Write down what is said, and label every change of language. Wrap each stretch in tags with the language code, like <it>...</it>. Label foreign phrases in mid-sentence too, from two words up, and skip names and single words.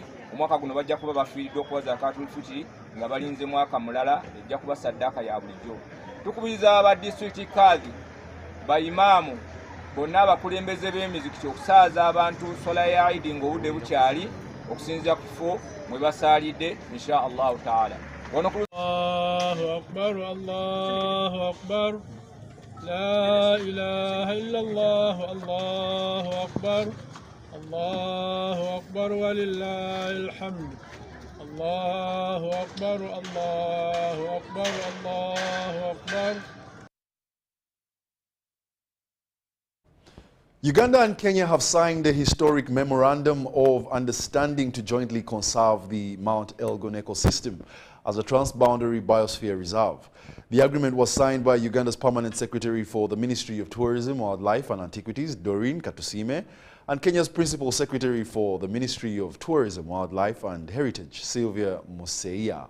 <lg>Omwaka guno bajja kuba bafiiriddwa okuwa</lg> <ar>زكاة الفطر</ar> <lg>nga balinze mwaka mulala ejja kuba saddaaka ya bulijjo. Tukubiriza aba district kadhi bayimaamu bonna abakulembeze b'emizikiti okusaaza abantu sola ya Eid ng'obudde bukyali okusinziira ku kifo mwe basaalidde</lg> <ar>إن شاء الله تعالى. الله أكبر، الله أكبر، لا إله إلا الله، الله أكبر، الله أكبر ولله الحمد، الله أكبر، الله أكبر، الله أكبر.</ar> <en>Uganda and Kenya have signed a historic memorandum of understanding to jointly conserve the Mount Elgon ecosystem as a transboundary biosphere reserve. The agreement was signed by Uganda's Permanent Secretary for the Ministry of Tourism, Wildlife and Antiquities, Doreen Katusime, and Kenya's Principal Secretary for the Ministry of Tourism, Wildlife and Heritage, Sylvia Museia.</en>